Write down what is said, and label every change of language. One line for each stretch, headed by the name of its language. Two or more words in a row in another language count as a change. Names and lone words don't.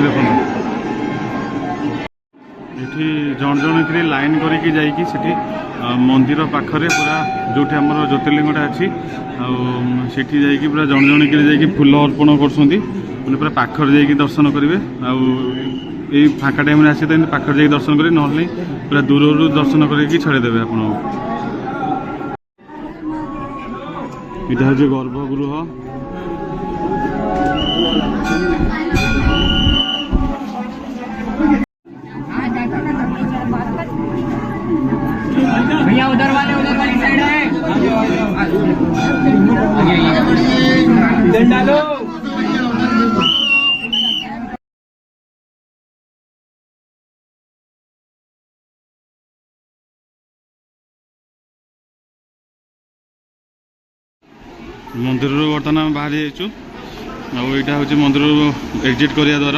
Odia: ଦେଖନ୍ତୁ ଏଠି ଜଣ ଜଣକିରି ଲାଇନ୍ କରିକି ଯାଇକି ସେଠି ମନ୍ଦିର ପାଖରେ ପୁରା ଯେଉଁଠି ଆମର ଜ୍ୟୋତିର୍ଲିଙ୍ଗଟା ଅଛି, ଆଉ ସେଠି ଯାଇକି ପୁରା ଜଣ ଜଣକିରି ଯାଇକି ଫୁଲ ଅର୍ପଣ କରୁଛନ୍ତି, ମାନେ ପୁରା ପାଖରେ ଯାଇକି ଦର୍ଶନ କରିବେ। ଆଉ ଏଇ ଫାଙ୍କା ଟାଇମ୍ରେ ଆସି ତ ଏମିତି ପାଖରେ ଯାଇକି ଦର୍ଶନ କରିବେ, ନହେଲେ ପୁରା ଦୂରରୁ ଦର୍ଶନ କରିକି ଛାଡ଼ିଦେବେ ଆପଣଙ୍କୁ। ଏଇଟା ହେଉଛି ଗର୍ଭଗୃହ।
Hindi: भैया उधर वाली साइड है, डालो।
Odia: ମନ୍ଦିରରୁ ବର୍ତ୍ତମାନ ଆମେ ବାହାରି ଯାଇଛୁ। ଆଉ ଏଇଟା ହେଉଛି ମନ୍ଦିରରୁ ଏକ୍ଜିଟ୍ କରିବା ଦ୍ୱାରା।